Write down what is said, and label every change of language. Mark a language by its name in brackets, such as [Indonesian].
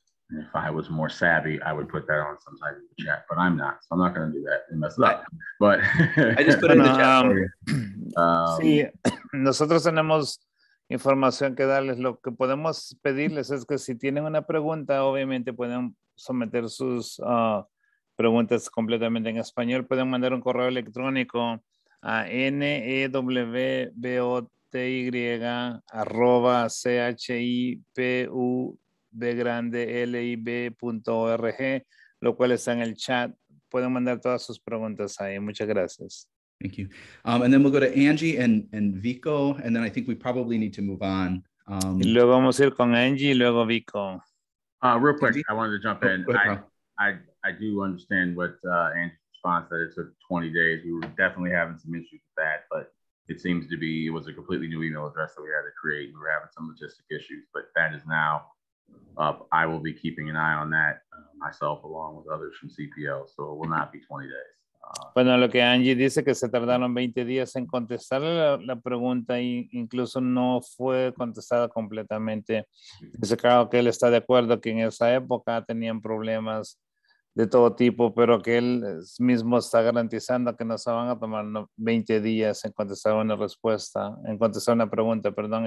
[English] And if I was more savvy, I would put that on some type of chat, but I'm not, so I'm not going to do that and mess it up. But I just put it in the chat for you. [Spanish] Sí, nosotros tenemos información que darles. Lo que podemos pedirles es que si tienen una pregunta, obviamente pueden someter sus preguntas completamente en español. Pueden mandar un correo electrónico a newboty@chipubgrandlib.org, lo cual está en el chat. Pueden mandar todas sus preguntas ahí. Muchas gracias. [English] Thank you. And then we'll go to Angie and Vico, and then I think we probably need to move on. [Spanish] Y luego vamos a ir con Angie y luego Vico. [English] Real quick, I wanted to jump in. Go ahead, I do understand what Angie's response that it took 20 days. We were definitely having some issues with that, but it seems to be, it was a completely new email address that we had to create. We were having some logistic issues, but that is now up. I will be keeping an eye on that myself, along with others from CPL, so it will not be 20 days. [Spanish] Bueno, lo que Angie dice que se tardaron 20 días en contestarle la pregunta e incluso no fue contestada completamente. Dice claro que él está de acuerdo que en esa época tenían problemas de todo tipo, pero que él mismo está garantizando que no se van a tomar 20 días en contestar una respuesta, en contestar una pregunta, perdón.